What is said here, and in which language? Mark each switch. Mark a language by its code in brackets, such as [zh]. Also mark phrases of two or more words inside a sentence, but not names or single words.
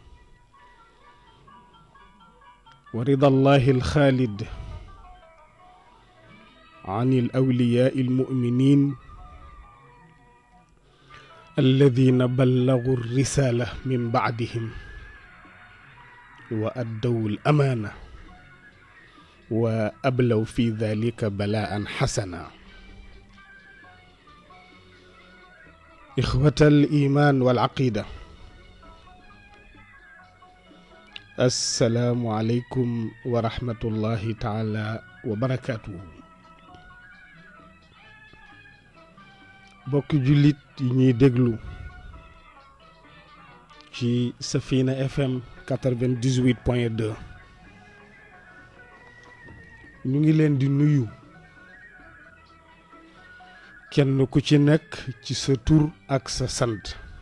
[ar] ورضا الله الخالد عن الأولياء المؤمنين الذين بلغوا الرسالة من بعدهم وأدوا الأمانة وأبلوا في ذلك بلاء حسنا. إخوة الإيمان والعقيدة، السلام عليكم ورحمة الله تعالى وبركاته. [wo] bokk jullit yi ñuy déglu ci Safina FM 98.2 ñu ngi leen di nuyu kenn ku ci nekk ci sa tur ak sa sant,